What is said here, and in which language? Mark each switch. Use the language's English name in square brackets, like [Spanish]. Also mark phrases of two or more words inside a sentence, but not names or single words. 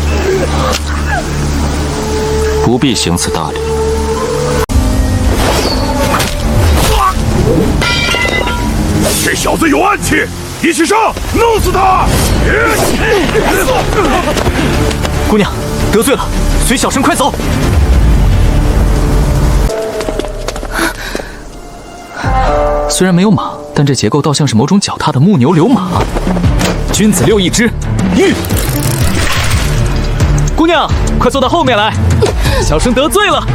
[Chinese] 不必行此大禮。這小子有暗器，一起上，弄死他！姑娘，得罪了，隨小生快走。雖然沒有馬，但這結構倒像是某種腳踏的木牛流馬。君子六一之，御！姑娘，快坐到後面來，小生得罪了。